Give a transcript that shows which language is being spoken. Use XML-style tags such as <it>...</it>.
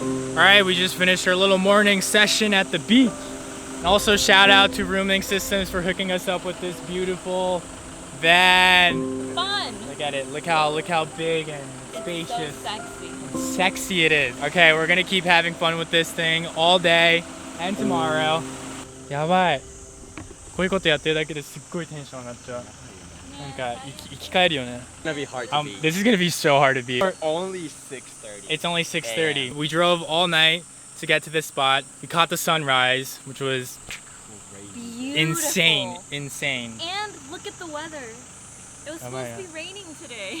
<en>Alright, we just finished our little morning session at the beach. And also shout out to Rooming Systems for hooking us up with this beautiful van. Fun. Look at it. Look how big and spacious. So sexy. Sexy it is. Okay, we're gonna keep having fun with this thing all day and tomorrow.</en> <ja>やばい。こういうことやってるだけですっごいテンション上がっちゃう。なんか生き返るよね。</ja> <en>It's gonna be hard to beat. This is gonna be so hard to beat. We're only 6:30. It's only 6:30. We drove all night to get to this spot. We caught the sunrise, which was Beautiful. insane. And look at the weather. It was supposed to be raining today.</en>